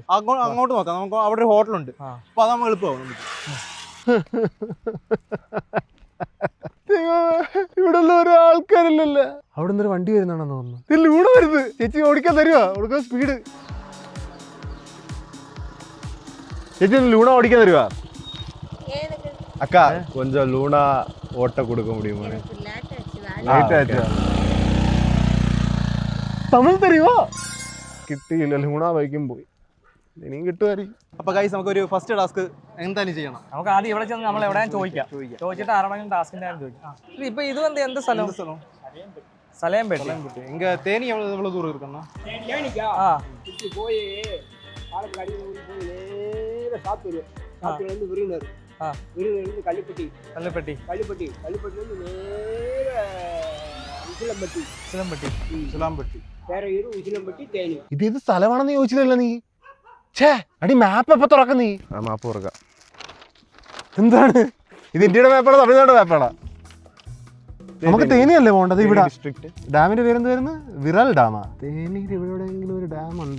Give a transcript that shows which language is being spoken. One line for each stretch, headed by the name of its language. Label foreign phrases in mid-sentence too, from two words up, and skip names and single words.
Malayalam: അങ്ങോട്ട് നോക്കാം. നമുക്ക് അവിടെ ഒരു ഹോട്ടലുണ്ട്. അപ്പൊ അത് നമ്മൾ എളുപ്പമാവും. ഇവിടെ ഉള്ള ഒരു ആൾക്കാരില്ലല്ലോ. അവിടെ നിന്നൊരു വണ്ടി വരുന്നാണെന്ന് തോന്നുന്നു. ഇതിൽ ഇവിടെ വരുന്നത്. ചേച്ചി ഓടിക്കാൻ തരുവാ? ഓടിക്കാൻ സ്പീഡ്. ചേച്ചി ലൂണ ഓടിക്കാൻ തരുവാ?
Tamil: அக்கா கொஞ்சம் லூனா ஓட்ட கொடுக்க முடியுமா?
Malayalam: തമിഴ് തരുവാ? കിട്ടിയില്ല. ലൂണ ബൈക്കും പോയി. ഇനിയും കിട്ടുമായിരിക്കും. അപ്പൊ ഗൈസ് നമുക്കൊരു
English: first task
Malayalam: എന്തായാലും ചെയ്യണം. നമുക്ക് ആദ്യം ഇവിടെ ചെന്ന് നമ്മൾ എവിടെയാണ് ചോദിച്ചിട്ട് ആരോടെങ്കിലും ടാസ്കിന്റെ കാര്യം ചോദിക്കാം. ഇപ്പൊ ഇത് എന്ത് സ്ഥലം? സലയംപേട്ട.
Tamil: எங்க தேனி എவ்வளவு தூரம் இருக்குன்னா? போய் பாலக்காடி போய் நேர சாத்தூர். சாத்தூர்ல இருந்து விருதுநகர். விருதுநகர்ல இருந்து கள்ளிப்பட்டி. கள்ளிப்பட்டில இருந்து நேர உசிலம்பட்டி. வேற இரு உசிலம்பட்டி தேனி.
Malayalam: ഇത് ഏത് സ്ഥലമാണെന്ന് ചോദിച്ചില്ലല്ലോ നീ. ഛേ അടി മാപ്പ് എപ്പോ തുറക്കും നീ? മാപ്പ് തുറക്കാം. എന്താണ് ഇത്? ഇന്ത്യയുടെ മാപ്പാണോ തമിഴ്നാട് മാപ്പാണോ? നമുക്ക് തേനിയല്ലേ പോകേണ്ടത്? ഇവിടെ ഡിസ്ട്രിക്ട്. ഡാമിന്റെ പേരെന്ത് വരുന്നത്? വിറൽ ഡാമാ? തേനിയിൽ എവിടെയെങ്കിലും ഒരു ഡാം ഉണ്ടോ?